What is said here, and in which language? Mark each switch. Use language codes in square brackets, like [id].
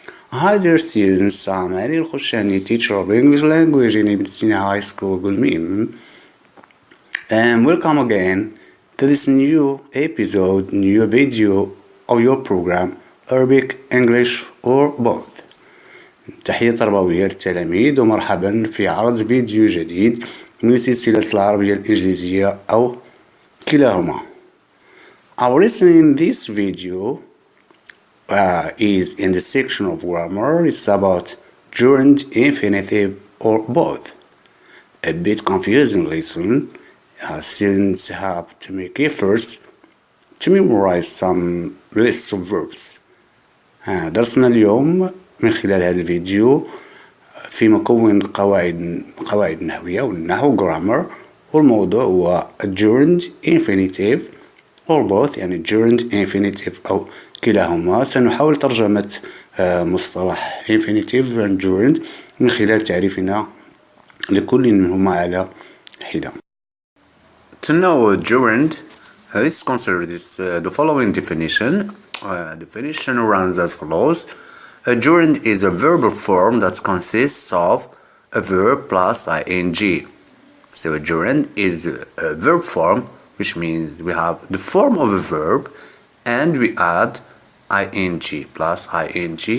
[en] Hi dear students, I'm Ali Al-Khushani, teacher of English language in Ibn Sina High School, Gulmim. And welcome again to this new episode, new video of your program, Arabic, English or both. [ar] تحية تربوية للتلاميذ ومرحبا في عرض فيديو جديد من سلسلة العربية الإنجليزية أو كلاهما. [en] Our lesson in this video is in the section of grammar. It's about gerund, infinitive or both. A bit confusing lesson. Students have to make efforts to memorize some lists of verbs. [ar] درسنا اليوم من خلال هذا الفيديو في مكون قواعد النحوية والنحو grammar، والموضوع هو [en] gerund, infinitive or both، [ar] يعني [en] gerund, infinitive [ar] أو كلاهما. سنحاول ترجمة مصطلح [en] infinitive and gerund [ar] من خلال تعريفنا لكل منهما على حدة. [en] To know gerund, let's consider the following definition. Definition runs as follows. A gerund is a verbal form that consists of a verb plus ing. So a gerund is a verb form, which means we have the form of a verb and we add ing plus ing.